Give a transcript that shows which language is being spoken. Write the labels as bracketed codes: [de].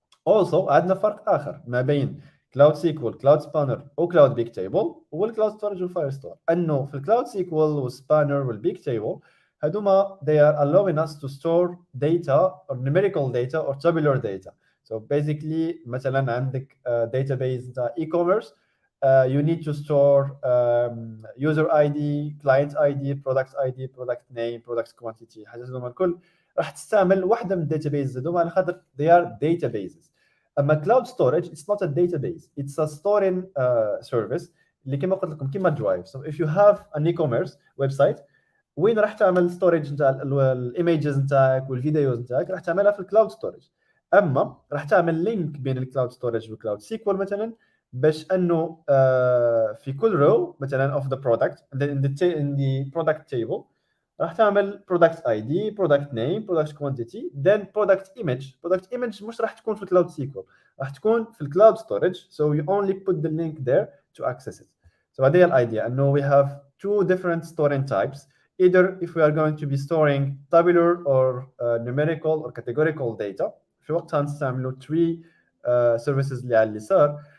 [ar] Also عندنا فرق اخر ما بين كلاود سيكوال كلاود سبانر وكلاود بيج تيبل والكلاود ستورج والفاير ستور، انه في الكلاود سيكوال والسبانر والبيج تيبل هذوما [en] they are allowing us to store data or numerical data or tabular data. So basically [ar] مثلا عندك [en] database [ar] نتاع [en] e-commerce you need to store user ID, client ID, product ID, product name, product quantity. [ar] حاجات هذوما الكل راح تستعمل واحده من الداتابيز هذوما على خاطر [en] they are databases. [ar] اما كلاود ستورج [en] it's not a database, it's a storing service [ar] اللي كما قلت لكم كما درايف. [en] So if you have an e-commerce website [ar] وين راح تعمل ستورج نتاع الايميجز نتاعك والفيديوز نتاعك راح تعملها في الكلاود ستورج. اما راح تعمل لينك بين الكلاود ستورج والكلاود سيكوال مثلا باش انه في كل رو مثلا [en] of the product in the product table [ar] راح تعمل [en] product ID, product name, product quantity, then product image [ar] مش راح تكون في الكلاود سيكوال راح تكون في الكلاود ستورج. [en] So you only put the link there to access it. So [ar] هذه [en] الidea انه we have two different storing types. Either if we are going to be storing tabular or numerical or categorical data [ar] في وقتها نستعملوا [en] three services [ar] اللي على اليسار.